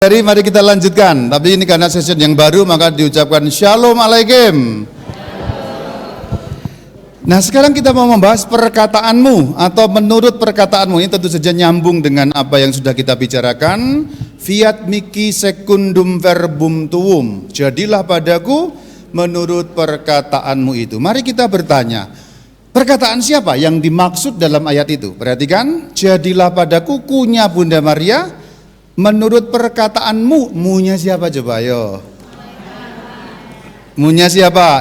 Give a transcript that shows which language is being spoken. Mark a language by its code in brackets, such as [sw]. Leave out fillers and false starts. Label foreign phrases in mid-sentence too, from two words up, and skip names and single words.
[id] Jadi mari kita lanjutkan. Tapi ini karena session yang baru maka diucapkan [he] Shalom Alaikum. [id] Nah sekarang kita mau membahas perkataanmu atau menurut perkataanmu. Ini tentu saja nyambung dengan apa yang sudah kita bicarakan. [la] Fiat mihi secundum verbum tuum. [id] Jadilah padaku menurut perkataanmu itu. Mari kita bertanya, perkataan siapa yang dimaksud dalam ayat itu? Perhatikan, jadilah padaku kunya Bunda Maria. Menurut perkataanmu, munya siapa coba? Ayo. Munya siapa?